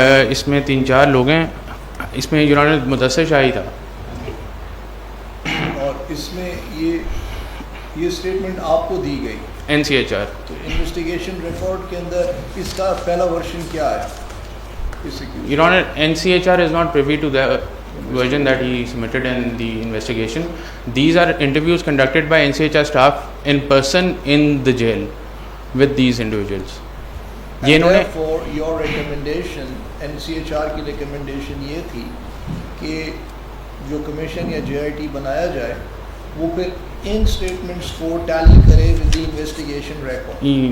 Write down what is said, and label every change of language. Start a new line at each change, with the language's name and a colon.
Urdu: اس میں 3-4 لوگ ہیں. اس میں مدثر شاہی تھا. اور اس میں یہ اسٹیٹمنٹ آپ کو دی گئی
English: NCHR.
Urdu: تو انویسٹیگیشن ریپورٹ کے اندر اس کا پہلا ورژن کیا ہے؟
English: Your Honor, NCHR is not privy to the version that he submitted in the investigation. These are interviews conducted by NCHR staff in person in the jail with these individuals. And therefore your recommendation,
Urdu: NCHR کی recommendation یہ تھی کہ جو commission یا JIT بنایا جائے وہ پھر ان اسٹیٹمنٹس کو ٹیلی کرے
English: With the investigation record.